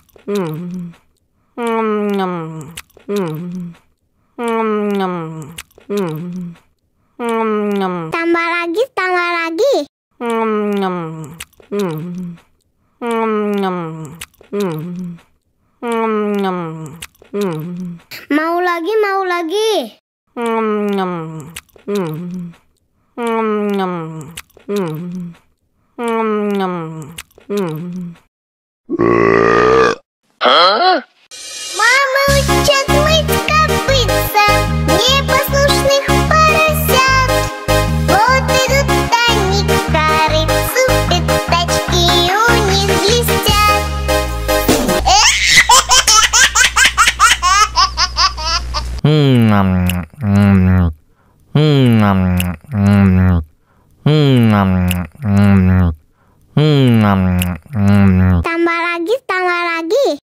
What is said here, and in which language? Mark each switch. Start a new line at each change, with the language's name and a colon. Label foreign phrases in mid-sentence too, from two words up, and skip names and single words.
Malay: Tambah lagi, tambah lagi. Mau lagi, mau lagi.
Russian: Мама учит мыть копытца непослушных поросят. Вот идут они к корыцу, пятачки у них блестят.
Malay: Tambah lagi, tambah lagi.